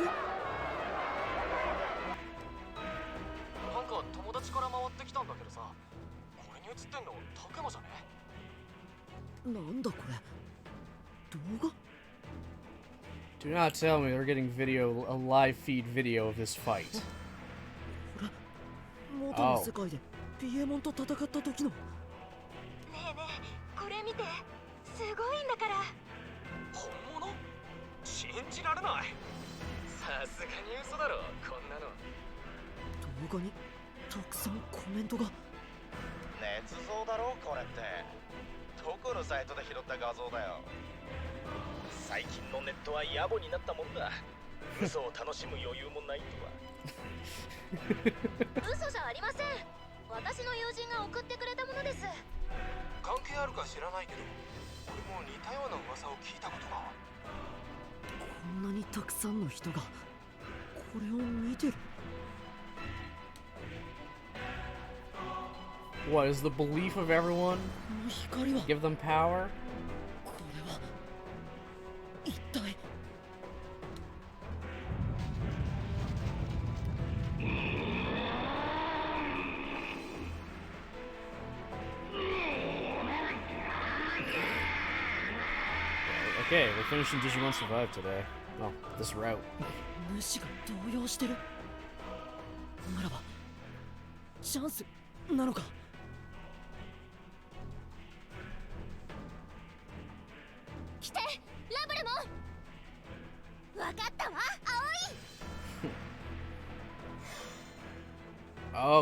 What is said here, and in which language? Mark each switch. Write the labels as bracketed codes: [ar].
[ja] なんか友達から回ってきたんだけどさ、これに映ってんのタクマじゃね？なんだこれ。動画？ [en] Do not tell me they're getting a live feed video of this fight. [ja] 元の世界でピエモンと戦った時の。ねえねえ、これ見て。すごいんだから。本物？信じられない。さすがに嘘だろ、こんなの。動画にたくさんコメントが。捏造だろこれって。どこのサイトで拾った画像だよ。最近のネットは野暮になったもんだ。嘘を楽しむ余裕もないとは。嘘じゃありません。私の友人が送ってくれたものです。関係あるか知らないけど、俺も似たような噂を聞いたことが。こんなにたくさんの人がこれを見てる。 [en] What is the belief of everyone? [ja] この光は。 [en] Give them power? [ja] これは一体。 [en] Okay, we're finishing Digimon Survive today. Well, this route. [ja] 主が動揺してる。ならばチャンスなのか。来て、ラブレモン。わかったわ、